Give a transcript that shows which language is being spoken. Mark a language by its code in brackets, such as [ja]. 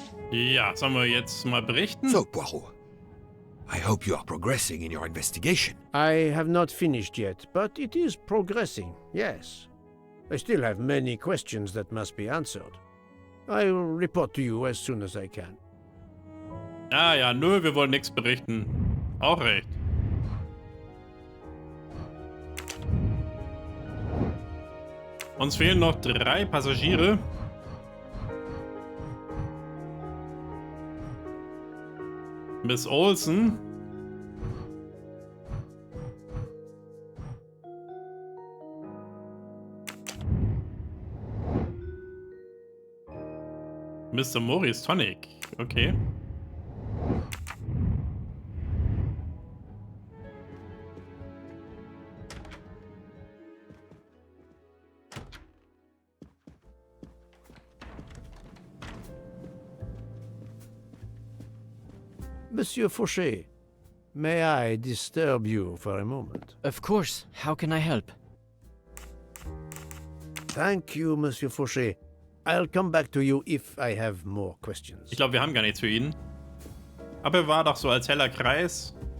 [de] Ja, sollen wir jetzt mal berichten? [en] So, Poirot, I hope you are progressing in your investigation. I have not finished yet, but it is progressing, yes. I still have many questions that must be answered. I'll report to you as soon as I can. [de] Ah ja, nö, wir wollen nichts berichten. Auch recht. Uns fehlen noch 3 Passagiere. [en] Miss Olsen. Mr. Maurice Tonic. Okay. Monsieur Fauché, may I disturb you for a moment? Of course, how can I help? Thank you, Monsieur Fauché. I'll come back to you if I have more questions. [de] Ich glaube, wir haben gar nichts für ihn. Aber er war doch so als heller Kreis.